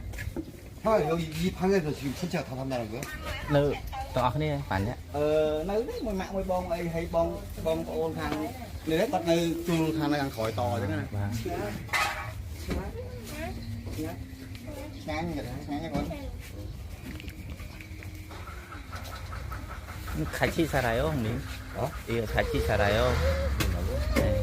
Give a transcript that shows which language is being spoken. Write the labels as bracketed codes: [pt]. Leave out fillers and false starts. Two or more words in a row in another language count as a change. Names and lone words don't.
[ko] 형 여기 이 방에서 지금 전체가 다 산다는 거야? [km] នៅតោះគ្នាបាញ់នេះ នៅនេះមួយម៉ាក់មួយបងអីហើយបងប្អូនខាងនេះគាត់នៅជួលខាងនៅខាងក្រោយតអញ្ចឹងណា បាទ ឆ្ងាញ់ឆ្ងាញ់គាត់ [ko] 같이 살아요 형님 이거 같이 살아요 네.